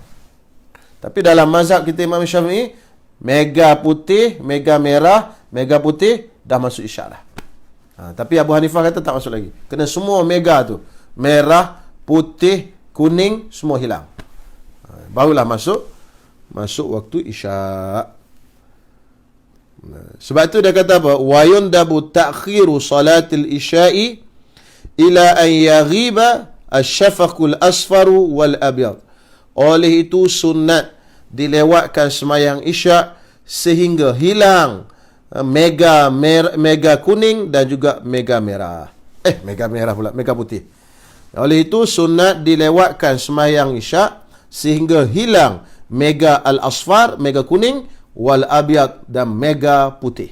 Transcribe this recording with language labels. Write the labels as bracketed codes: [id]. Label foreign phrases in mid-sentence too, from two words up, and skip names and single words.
[ms] Tapi dalam mazhab kita Imam Syafi'i, mega putih, mega merah, mega putih, dah masuk isyak dah. Tapi Abu Hanifah kata tak masuk lagi. Kena semua mega tu. Merah, putih, kuning, semua hilang. Barulah masuk waktu isyak. Sebab tu dia kata apa? [ar] ويندب تأخير صلاة العشاء إلى أن يغيب الشفق الأصفر والأبيض. [ms] Oleh itu sunat dilewatkan sembahyang isyak sehingga hilang mega kuning dan juga mega merah. Mega merah pula, mega putih. Oleh itu sunat dilewatkan sembahyang isyak sehingga hilang mega al-asfar, mega kuning, [ar] والأبيض [ms] dan mega putih.